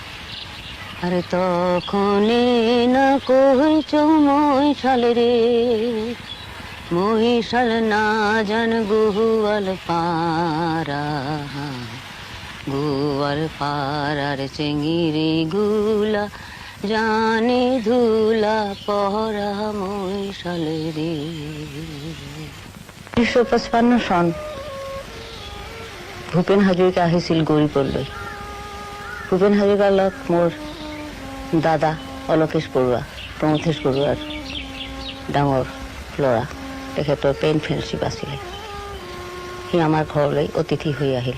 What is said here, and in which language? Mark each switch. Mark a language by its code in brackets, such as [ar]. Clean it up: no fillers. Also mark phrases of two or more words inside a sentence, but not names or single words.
[rkt] আরে তখন না কইছ মহিষাল রে, মহিষাল না জান গোয়াল পাড়া, গোয়াল পাড়ার চেঙ্গিরি গুলা জানে ধুলা পড়া মহিষাল রে। [as] 1955 সন ভূপেন হাজৰিকা আহিছিল গৌৰীপুৰলৈ। ভূপেন হাজৰিকাৰ লগত মোৰ দাদা অলকেশ বৰুৱা, প্ৰমথেশ বৰুৱাৰ ডাঙৰ ল'ৰা, তেখেতৰ [en] pen friendship [as] আছিলে। সি আমাৰ ঘৰলৈ অতিথি হৈ আহিল।